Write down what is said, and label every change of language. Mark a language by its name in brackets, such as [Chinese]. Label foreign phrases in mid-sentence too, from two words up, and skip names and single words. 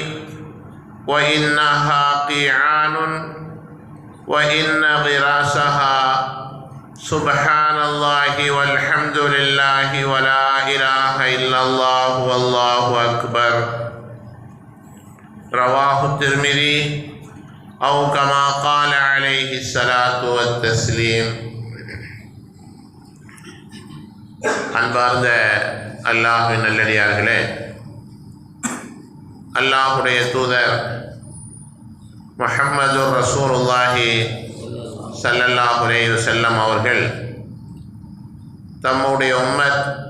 [Arabic] وإنها قيعان وإن غراسها سبحان الله والحمد لله ولا إله إلا الله والله أكبر. رواه الترمذي أو كما قال عليه الصلاة والتسليم. [Tamil] அன்பார்ந்த அல்லாஹ்வின் நல்லடியார்களே, அல்லாஹுடைய தூதர் முஹம்மது [Arabic] رسول الله صلى الله عليه وسلم [Tamil] அவர்கள் தம்முடைய உம்மத்